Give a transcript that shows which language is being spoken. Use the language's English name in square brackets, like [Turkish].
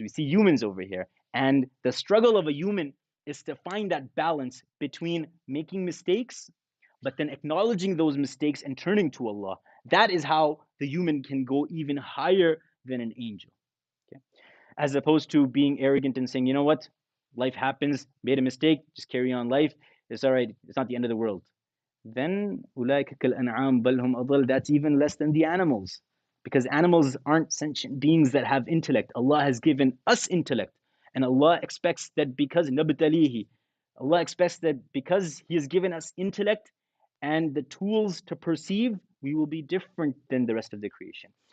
[English] We see humans over here. And the struggle of a human is to find that balance between making mistakes, but then acknowledging those mistakes and turning to Allah. That is how the human can go even higher than an angel. Okay? As opposed to being arrogant and saying, you know what? Life happens, made a mistake, just carry on life. It's all right. It's not the end of the world. [Arabic] Then, أُولَٰئِكَ كَالْأَنْعَامِ بَلْ هُمْ أَضَلُّ. [English] That's even less than the animals. Because animals aren't sentient beings that have intellect. Allah has given us intellect. And Allah expects that because nabtalihi, Allah expects that because He has given us intellect and the tools to perceive, we will be different than the rest of the creation.